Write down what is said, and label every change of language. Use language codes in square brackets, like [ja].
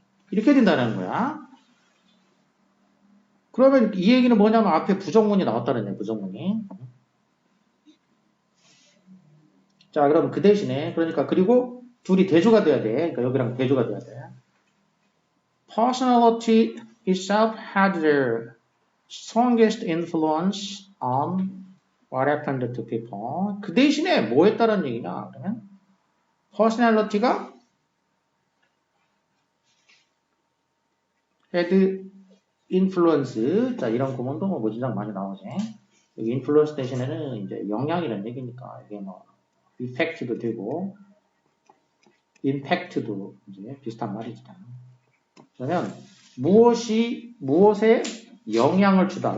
[ko] 이렇게 된다는 거야. 그러면 이 얘기는 뭐냐면 앞에 부정문이 나왔다는 얘기야, 부정문이. 자, 그럼 그 대신에, 그러니까 그리고 둘이 대조가 돼야 돼. 그러니까 여기랑 대조가 돼야 돼. [en] Personality itself had their strongest influence on what happened to people. [ko] 그 대신에 뭐 했다는 얘기냐? 그러면 personality가 [en] had influence. [ko] 자, 이런 구문도 뭐 문장 많이 나오지. 여기 influence 대신에는 이제 영향이라는 얘기니까 이게 뭐 effect도 되고 impact도 이제 비슷한 말이지. 그러면 무엇에 영향을 주다.